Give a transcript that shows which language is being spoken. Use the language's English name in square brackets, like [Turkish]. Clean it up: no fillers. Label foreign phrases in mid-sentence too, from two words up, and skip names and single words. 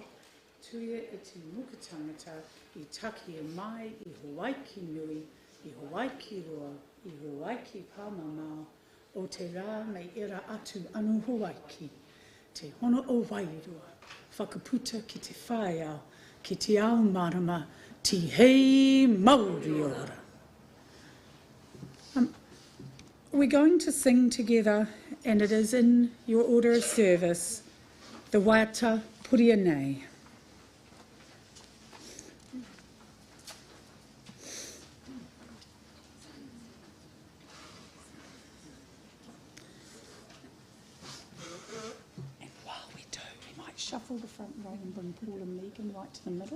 [Māori] Tuia I te muka tangata, I taki e mai, I Hawaii nui, I Hawaii roa, I Hawaii pāmamao, o te rā mei era atu anu Hawaii. Te hono o Wairua, whakaputa ki te whae ao, ki te ao marama, ti hei Māori ora. [English] We're going to sing together, and it is in your order of service, the Waiata Puria Nei. Shuffle the front row and bring Paul and Megan right to the middle.